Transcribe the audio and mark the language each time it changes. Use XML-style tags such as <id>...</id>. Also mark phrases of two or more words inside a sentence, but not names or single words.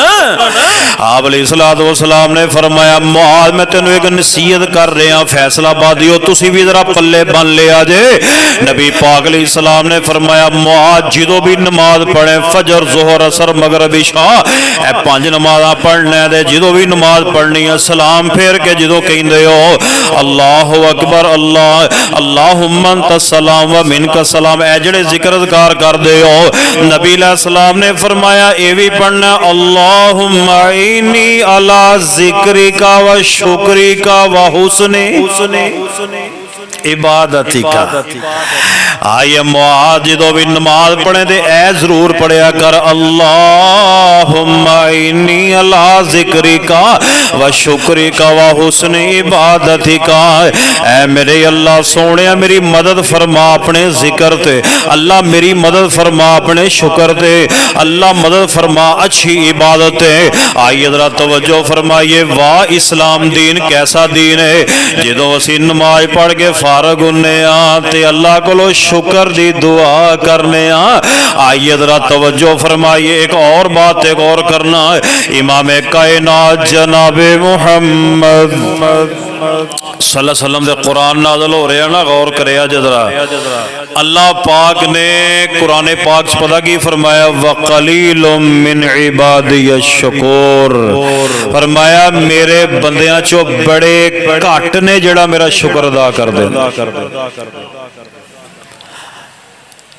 <pa>آپ</pa> <ar>عليه الصلاة والسلام</ar> <pa>نے فرمایا معاذ میں تینوں اک نصیحت کر رہا، فیصل آبادیو تسی بھی ذرا پلے بنھ لیا جے. نبی پاک علیہ السلام نے فرمایا معاذ جدوں بھی نماز پڑھے، فجر ظہر عصر مغرب عشاء, اے 5 نمازاں پڑھن دے، جدوں بھی نماز پڑھنی ہے سلام پھیر کے جدوں کہندے ہو</pa> <ar>الله أكبر الله اللهم أنت السلام ومنك السلام,</ar> <pa>اے جہیڑے ذکر اذکار کردے ہو نبی علیہ السلام نے فرمایا یہ بھی پڑھنا</pa> <ar>اللهم أعني على ذكرك وشكرك وحسن عبادتك.</ar> <pa>آئیے معاذ جدوں بھی نماز پڑھے تے اے ضرور پڑھیا کر</pa> <ar>اللهم أعني على ذكرك وشكرك وحسن عبادتك.</ar> <pa>اے میرے اللہ سوہنیا میری مدد فرما اپنے ذکر تے، اللہ میری مدد فرما اپنے شکر تے, اللہ مدد فرما اچھی عبادت تے.</pa> <ur>آئیے ذرا توجہ فرمائیے، واہ اسلام دین کیسا دین ہے.</ur> <pa>جدوں اسیں نماز پڑھ کے فارغ ہونے تے اللہ کو شکر دی دعا کرنے. آئیے ذرا توجہ فرمائیے، ایک اور بات ایک اور کرنا، امام کائنات جناب محمد</pa> <ar>صلى الله عليه وسلم</ar> <pa>دے قرآن نازل ہو رہا نا، غور کرے ذرا. اللہ پاک نے قرآن پاک پتا کی فرمایا,</pa> <ar>وقليل من عبادي الشكور,</ar> <pa>فرمایا میرے بندیاں چوں بڑے گھٹ نے جیہڑا میرا شکر ادا کر دے.</pa>